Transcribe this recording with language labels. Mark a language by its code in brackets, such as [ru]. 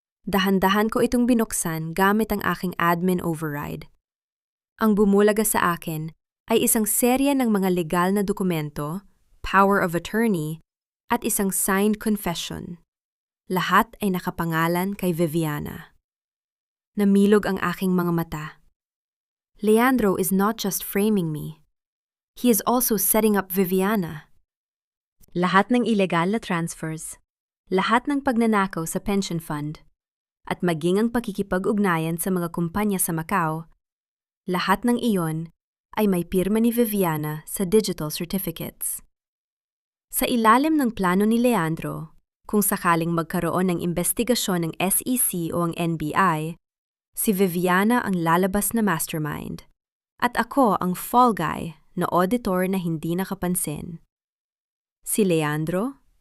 [tl] Dahan-dahan ko itong binuksan gamit ang aking admin override. Ang bumulaga sa akin ay isang serya ng mga legal na dokumento, power of attorney, at isang signed confession. Lahat ay nakapangalan kay Viviana. Namilog ang aking mga mata. [en] Leandro is not just framing me. He is also setting up Viviana. [tl] Lahat ng illegal na transfers, lahat ng pagnanakaw sa pension fund, at maging ang pakikipag-ugnayan sa mga kumpanya sa Macau, lahat ng iyon ay may pirma ni Viviana sa digital certificates. Sa ilalim ng plano ni Leandro, kung sakaling magkaroon ng investigasyon ng SEC o ang NBI, si Viviana ang lalabas na mastermind, at ako ang fall guy na auditor na hindi nakapansin. Si Leandro?